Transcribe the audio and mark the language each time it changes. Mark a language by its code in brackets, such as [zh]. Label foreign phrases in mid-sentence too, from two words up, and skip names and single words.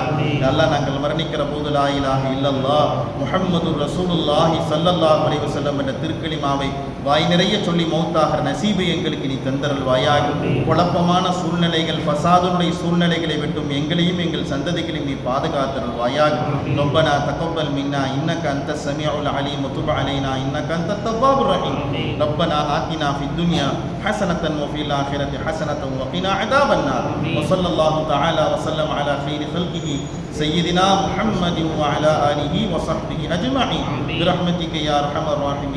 [ta] அல்லாஹ் நாங்கள் மரணிக்கிற போது [ar] لا إله إلا الله محمد رسول الله صلى الله عليه وسلم [ta] என்ற திருக்கலிமாவை வாய் நிறைய சொல்லி மௌத்தாகிற நசீபை எங்களுக்கு நீ தந்தருள்வாயாக. குழப்பமான சூழ்நிலைகள் ஃபசாதுடைய சூழ்நிலைகளை விட்டும் எங்களையும் எங்கள் சந்ததிகளையும் நீ பாதுகாத்தருள்வாயாக. [ar] ربنا تقبل منا إنك أنت السميع العليم وتب علينا إنك أنت التواب الرحيم. ربنا آتنا في الدنيا حسنة وفي الآخرة حسنة وقنا عذاب النار. وصلى الله تعالى وسلم على خير خلقه سيدنا محمد وعلى آله وصحبه أجمعين برحمتك يا أرحم الراحمين.